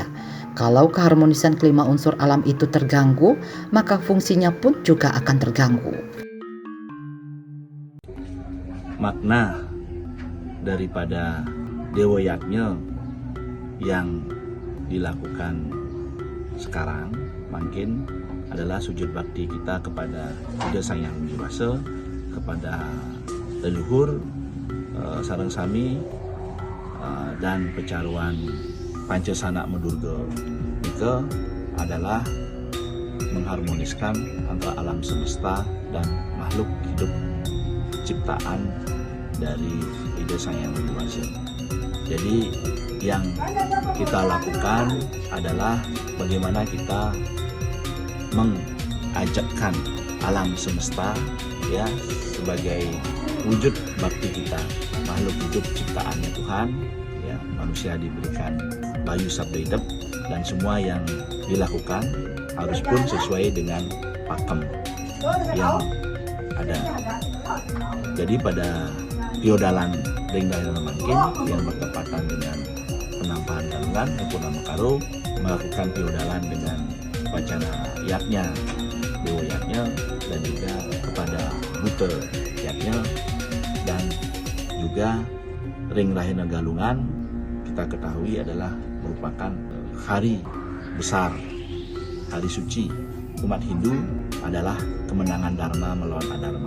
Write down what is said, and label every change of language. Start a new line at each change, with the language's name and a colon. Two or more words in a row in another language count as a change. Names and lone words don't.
Indonesian: Kalau keharmonisan kelima unsur alam itu terganggu, maka fungsinya pun juga akan terganggu. Makna daripada Dewa Yajna yang dilakukan sekarang mungkin adalah sujud bakti kita kepada Ida Sang Hyang Widi Wasa, kepada leluhur
Balinese: sareng sami
Indonesian: dan pecaruan Pancesanak Medurga. Itu adalah mengharmoniskan antara alam semesta dan makhluk hidup ciptaan dari Ida Sang Hyang Widi Wasa. Jadi yang kita lakukan adalah bagaimana kita mengajakkan alam semesta ya sebagai wujud bakti kita, makhluk hidup ciptaannya Tuhan ya, manusia diberikan bayu sabda hidup dan semua yang dilakukan harus pun sesuai dengan pakem yang ada. Jadi pada piodalan ring daerah mangkin yang bertepatan dengan penampahan galungan Purnama Karo melakukan piodalan dengan upacara yajna, Dewa Yajna, dan juga kepada Buta Yajna, dan juga ring Rahina Galungan kita ketahui adalah merupakan hari besar, hari suci umat Hindu adalah kemenangan Dharma melawan Adharma.